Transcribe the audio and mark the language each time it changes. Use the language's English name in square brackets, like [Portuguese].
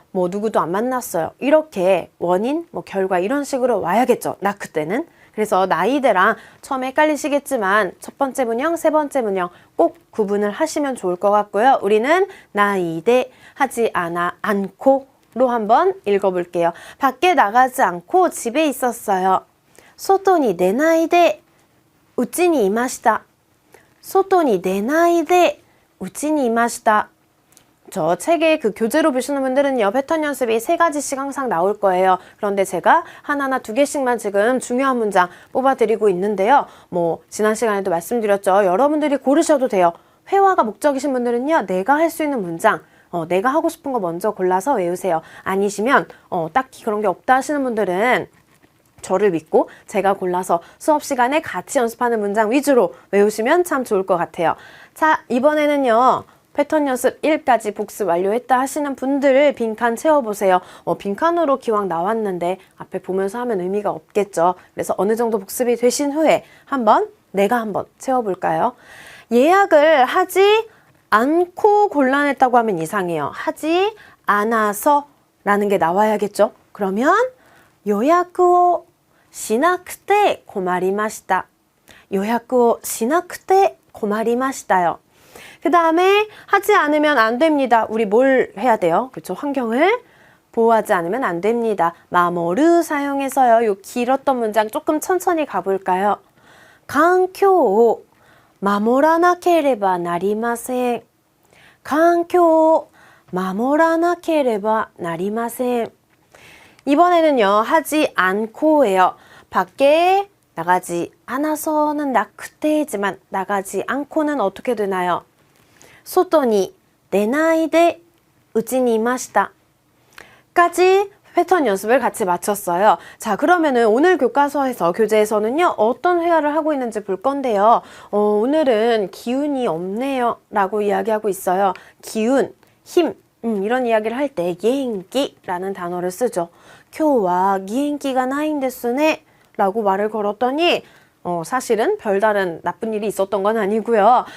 [Korean] 뭐 누구도 안 만났어요. 이렇게 원인, 뭐 결과 이런 식으로 와야겠죠. 나 그때는. 그래서 나이대랑 처음에 헷갈리시겠지만 첫 번째 문형, 세 번째 문형 꼭 구분을 하시면 좋을 것 같고요. 우리는 나이대 하지 않고로 한번 읽어볼게요. 밖에 나가지 않고 집에 있었어요. [Japanese] 外に出ないでうちにいました。外に出ないでうちにいました。 [Korean] 저 책에 그 교재로 보시는 분들은요, 패턴 연습이 3가지씩 항상 나올 거예요. 그런데 제가 하나나 2개씩만 지금 중요한 문장 뽑아드리고 있는데요. 뭐 지난 시간에도 말씀드렸죠. 여러분들이 고르셔도 돼요. 회화가 목적이신 분들은요, 내가 할 수 있는 문장, 내가 하고 싶은 거 먼저 골라서 외우세요. 아니시면 딱히 그런 게 없다 하시는 분들은 저를 믿고 제가 골라서 수업 시간에 같이 연습하는 문장 위주로 외우시면 참 좋을 것 같아요. 자, 이번에는요, 패턴 연습 1까지 복습 완료했다 하시는 분들 빈칸 채워보세요. 빈칸으로 기왕 나왔는데 앞에 보면서 하면 의미가 없겠죠. 그래서 어느 정도 복습이 되신 후에 내가 한번 채워볼까요? 예약을 하지 않고 곤란했다고 하면 이상해요. 하지 않아서 라는 게 나와야겠죠. 그러면 [Japanese] 요약をしなくて困りました。 요약をしなくて困りましたよ。 [Korean] 그 다음에 하지 않으면 안 됩니다. 우리 뭘 해야 돼요? 그렇죠? 환경을 보호하지 않으면 안 됩니다. 마모르 사용해서요. 요 길었던 문장 조금 천천히 가볼까요? [Japanese] 環境を守らなければなりません。環境を守らなければなりません。 [Korean] 이번에는요, 하지 않고예요. 밖에 나가지 않아서는 나그때지만 나가지 않고는 어떻게 되나요? [Japanese] 外に出ないでうちにいました [Korean] 까지 패턴 연습을 같이 마쳤어요. 자, 그러면은 오늘 교과서에서 교재에서는요, 어떤 회화를 하고 있는지 볼 건데요. 오늘은 기운이 없네요 라고 이야기하고 있어요. 기운, 힘, 이런 이야기를 할 때 기행기라는 단어를 쓰죠. [Japanese] 今日は元気がないんですね [Korean] 라고 말을 걸었더니 사실은 별다른 나쁜 일이 있었던 건 아니고요.